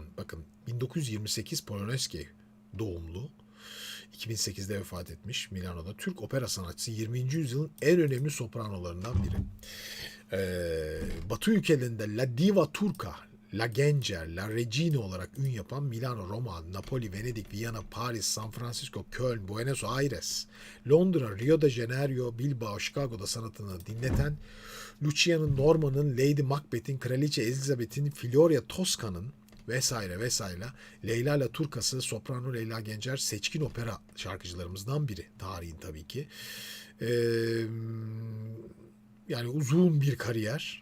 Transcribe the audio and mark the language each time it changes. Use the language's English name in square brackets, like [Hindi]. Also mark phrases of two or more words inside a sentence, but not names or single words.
[Turkish] Bakın 1928 Polonezki doğumlu. 2008'de vefat etmiş Milano'da. Türk opera sanatçısı, 20. yüzyılın en önemli sopranolarından biri. Batı ülkelerinde La Diva Turca, La Gencer, La Regina olarak ün yapan Milano, Roma, Napoli, Venedik, Viyana, Paris, San Francisco, Köln, Buenos Aires, Londra, Rio de Janeiro, Bilbao, Chicago'da sanatını dinleten, Luciano Norma'nın, Lady Macbeth'in, Kraliçe Elizabeth'in, Floria Tosca'nın vesaire vesaire, Leyla La Turca'sı, soprano Leyla Gencer seçkin opera şarkıcılarımızdan biri. Tarihin tabii ki. Yani uzun bir kariyer.